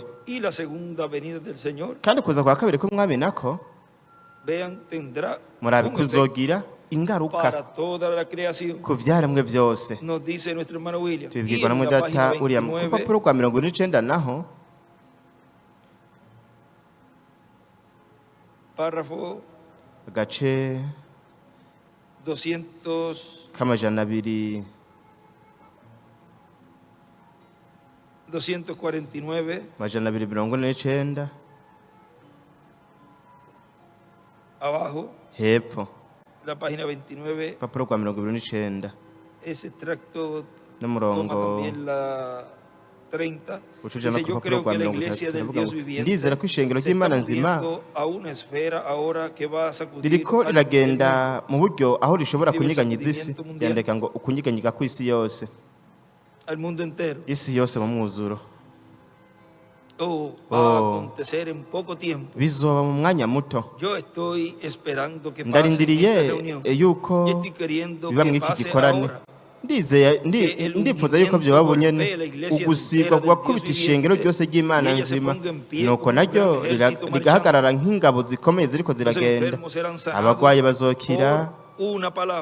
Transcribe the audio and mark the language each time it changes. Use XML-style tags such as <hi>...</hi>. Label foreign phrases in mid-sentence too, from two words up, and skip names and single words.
<rn>Kandi kuza kwa kabiri k'umwami nako, murabe kuzogira ingaruka ku vyaremwe byose. Tubibwirwa na Mudata William ku rupapuro rwa 29 naho</rn> <es>párrafo</es> <rn>agace</rn> <es>249 abajo,</es> <rn>hepfo</rn> <es>la página 29,</es> <rn>papuro kwa 29,</rn> <es>ese extracto</es> <rn>n'umurongo</rn> <es>toma también la 30.</es> <rn>ucujana ku papuro kwa 30. Ndizera ko ishengero</rn> <es>Se</es> <rn>ry'Imana</rn> <es>está</es> <rn>nzima</rn> <es>moviendo a una esfera ahora que va a sacudir</es> <rn>ririko</rn> <es>al</es> <rn>riragenda mu buryo aho rishobora kunyiganyiza isi. Yandika ngo ukunyiganyiga ku isi yose,</rn> <es>al mundo entero.</es> <rn>isi yose mu mwuzuro.</rn> <es>Va a acontecer en poco tiempo.</es> <rn>Bizoba mu mwanya muto.</rn> <es>Yo estoy esperando que pase</es> <rn>Ndarindiriye</rn> <es>esta reunión.</es> <rn>yuko</rn> <es>Y estoy queriendo</es> <rn>biba</rn> <es>que</es> <rn>mw'iki</rn> <es>pase</es> <rn>gikorane.</rn> <es>ahora.</es> <rn>Ndifuza yuko byoba bunyene ugusigwa gwakubita ishengero ryose ry'Imana nzima, nuko naryo rigahagarara nk'ingabo zikomeye ziriko ziragenda. Abagwayi bazokira</rn> <es>Una palabra.</es>